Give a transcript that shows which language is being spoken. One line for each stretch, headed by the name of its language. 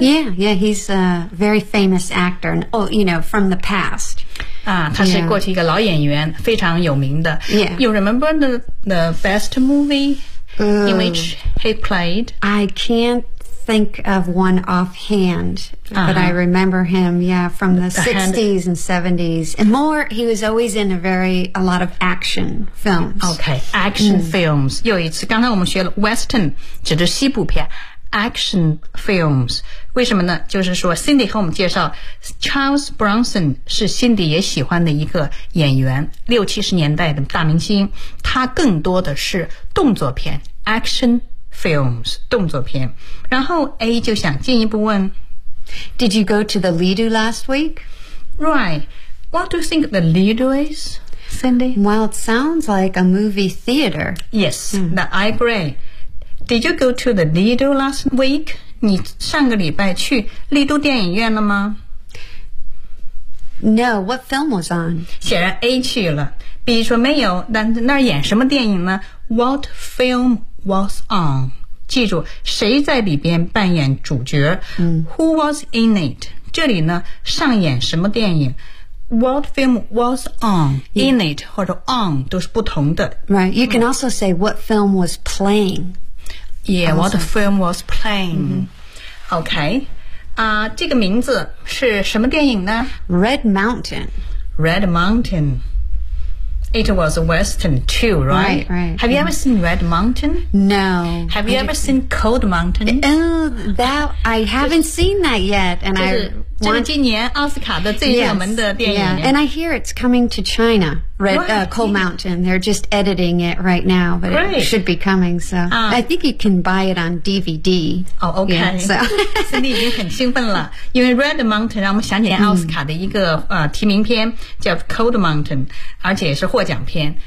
English: Yeah, he's a very famous actor, and, oh, you know, from the past.
Chinese: 啊，他是过去一个老演员，非常有名的。
English: Yeah. You remember the best movie in which he played? I can'tThink of one offhand, but I remember him, yeah, from the 60s and 70s. And more, he was always in a lot of action films. Okay, action films.
Chinese: 又一次，刚才我们学了 Western, 指的西部片。 Action films. 为什么呢？就是说 Cindy 和我们介绍 Charles Bronson 是 Cindy 也喜欢的一个演员，六七十年代的大明星。他更多的是动作片 ,action films. Films, 动作片。然后 A 就想进一步问
English: Did you go to the Lido last week? Right. What do you think the Lido is, Cindy? Well, it sounds like a movie theater. Yes,、I agree. Did you go to the Lido last week?
Chinese: 你上个礼拜去丽都电影院了吗？
English: No, what film was on?
Chinese: 显然 A 去了。 B 说没有，但那儿演什么电影呢？
English: What film was on?
Chinese: 记住，谁在里边扮演主角、
English: Who was in it?
Chinese: 这里呢，上演什么电影？
English: What film was on?、
Chinese: In it 或者 on 都是不同的。
English: Right, you can also say what film was playing. Yeah,、also. What film was playing?、Okay, 啊、
Chinese: 这个名字是什么电影呢？
English: Red Mountain. Red Mountain. It was a western too, right? Right, right. Have you ever seen Red Mountain? No. Have you ever seen Cold Mountain? I haven't seen that yet. And I want...
Chinese: 这是今年奥斯卡的最热门的电影。
English: Yeah, and I hear it's coming to China, Cold Mountain. They're just editing it right now, but it should be coming. So I think you can buy it on DVD. Oh, okay. Yeah, so.
Chinese: Cindy 已经很兴奋了，因为 Red Mountain 让我们想起来奥斯卡的一个、提名片叫 Cold Mountain, 而且是获奖片。